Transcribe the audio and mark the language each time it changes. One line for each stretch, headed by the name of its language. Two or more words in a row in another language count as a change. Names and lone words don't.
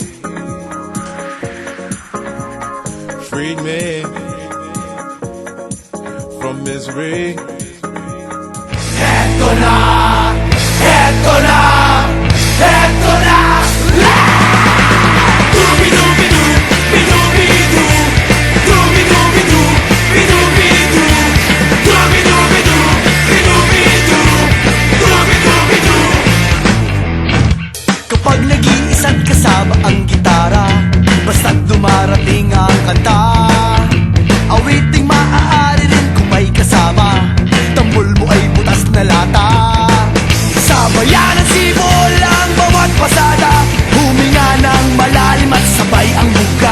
English: freed me from misery.
Filipino: Eto na! Eto na! Eto na! Dooby-dooby-doo, bi-dooby-doo, dooby-dooby-doo, bi-dooby-doo, dooby-dooby-doo, bi-dooby-doo, dooby-dooby-doo. Kapag nag-iisa't kasama ang gitara, basta't dumarating ang kanta, awiting maaari rin kung may kasama, tambol mo ay butas na lata. Sa bayan ng sibol ang bawat pasada, huminga ng malalim at sabay ang buka.